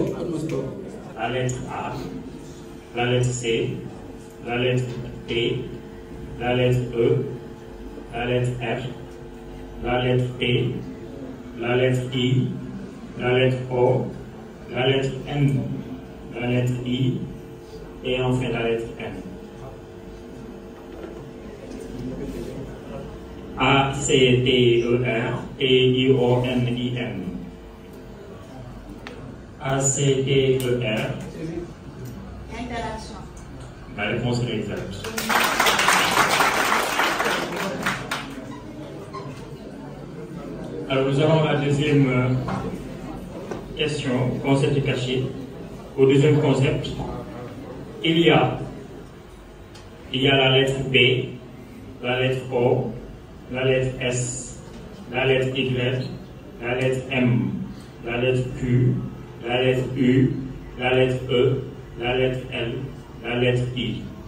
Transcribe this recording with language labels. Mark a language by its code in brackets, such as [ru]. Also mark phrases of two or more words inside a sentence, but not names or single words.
[fr] La lettre A, la lettre C, la lettre T, la lettre E, la lettre R, la lettre T, la lettre I, la lettre O, la lettre N, la lettre I et enfin la lettre N. A, C, T, E, R, T, I, O, N, I, N. A, C, T, E, R. Interaction. La réponse est exacte. Alors nous avons la deuxième question, concept caché. Au deuxième concept, il y a la lettre B, la lettre O, la lettre S, la lettre Y, la lettre M, la lettre Q, la lettre U, la lettre E, la lettre L, la lettre I.